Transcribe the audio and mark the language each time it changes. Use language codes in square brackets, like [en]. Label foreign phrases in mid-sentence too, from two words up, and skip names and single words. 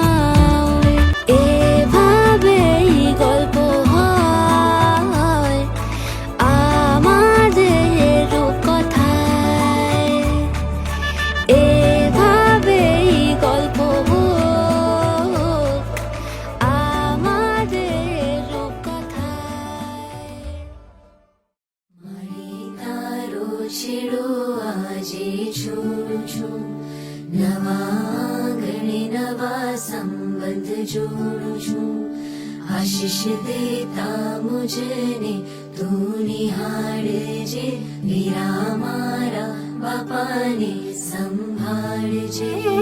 [bn] এভাবেই গল্প হয় আমাদের রূপকথায় এভাবেই গল্প হোক আমাদের রূপকথায় [gu] મારી તારો છેડો આજે છોડું છું નવા આંગણે નવા સંબંધ જોડું છું આશીષ દેતા મુજને તું નિહાળજે વીરા મારા બાપાને સંભાળજે